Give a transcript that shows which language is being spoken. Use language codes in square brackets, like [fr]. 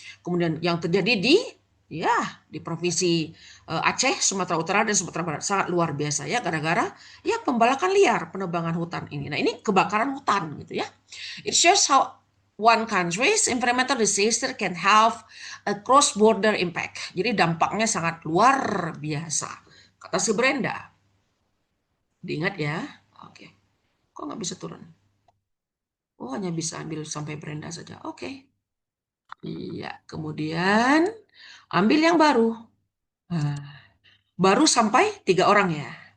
[id] Kemudian yang terjadi di provinsi Aceh, Sumatera Utara dan Sumatera Barat sangat luar biasa ya, gara-gara ya pembalakan liar, penebangan hutan ini. Nah, ini kebakaran hutan gitu ya. [en] It shows how one country's environmental disaster can have a cross-border impact. [id] Jadi dampaknya sangat luar biasa. Kata si Brenda. Diingat ya. Oke. Kok nggak bisa turun? Oh, hanya bisa ambil sampai Brenda saja. Oke. Iya. Kemudian ambil yang baru. Nah, baru sampai 3 orang ya.